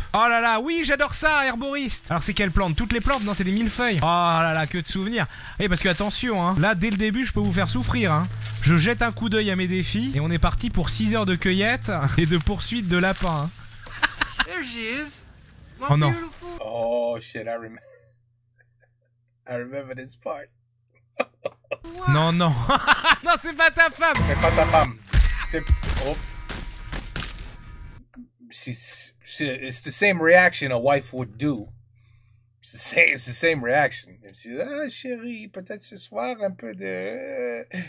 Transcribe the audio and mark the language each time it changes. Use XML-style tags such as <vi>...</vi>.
<fr>Oh là là, oui, j'adore ça, herboriste. Alors c'est quelle plante? Toutes les plantes? Non, c'est des millefeuilles. Oh là là, que de souvenirs. Oui, parce que attention, hein, là, dès le début, je peux vous faire souffrir. Hein. Je jette un coup d'œil à mes défis et on est parti pour 6 heures de cueillette et de poursuite de lapins. Hein.</fr> <en>There she is.</en> <fr>Oh non.</fr> <en>Oh shit, I remember this part.</en> <fr>Non, non. Non, c'est pas ta femme. C'est pas ta femme. C'est... Oh.</fr> <en>It's the same reaction a wife would do. It's the same reaction. If she says,</en> <fr>ah, chérie, peut-être ce soir un peu de...</fr>